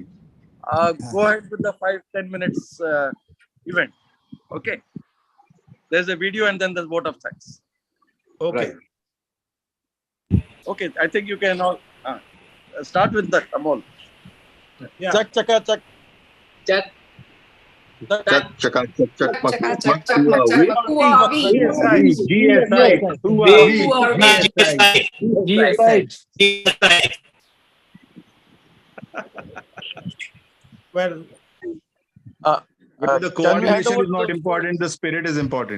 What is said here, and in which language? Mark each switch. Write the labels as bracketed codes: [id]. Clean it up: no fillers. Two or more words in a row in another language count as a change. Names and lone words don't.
[en] go ahead with the 5-10 minutes event. Okay. There's a video and then there's vote of thanks. Okay. Okay, I think you can all start with that, Amol. Yeah. Chak chaka chak. Chak. chak chaka chak chak mak Chak, mak chak, chak, who mak, are chak, we? mak. Who are we? GSI. Who are we? Who are we? Well, Because the Can we hand coordination over is not to- important, the spirit is important.